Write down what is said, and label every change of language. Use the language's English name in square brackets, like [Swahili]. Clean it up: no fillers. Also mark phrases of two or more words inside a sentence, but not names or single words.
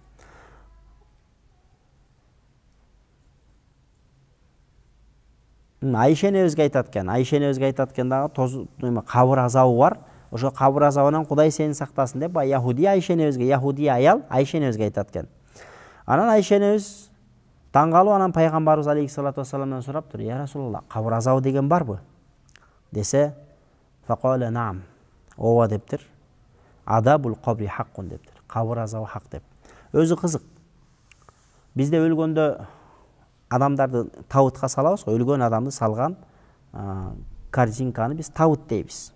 [Kyrgyz] Айша небизге айтат экен, дагы кабыр азабы бар, ошо кабыр азабынан Кудай сени сактасын деп яхуди Айша небизге, яхуди аял Айша небизге айтат экен. Анан Айша небиз таң калып, анан пайгамбарыбыз [Arabic] عليه الصلاة والسلام [Kyrgyz] сураптыр: [Arabic] "يا رسول الله, [Kyrgyz] кабыр азабы деген барбы?" Десе, [Arabic] فقال نعم, [Kyrgyz] ооба дептир. [Arabic] عذاب القبر حق дептир. [Kyrgyz] Кабыр азабы хак деп. Өзү кызык. Бизде өлгөндө адамдарды табытка салабыз, өлгөн адамды салган картинканы биз табыт дейбиз.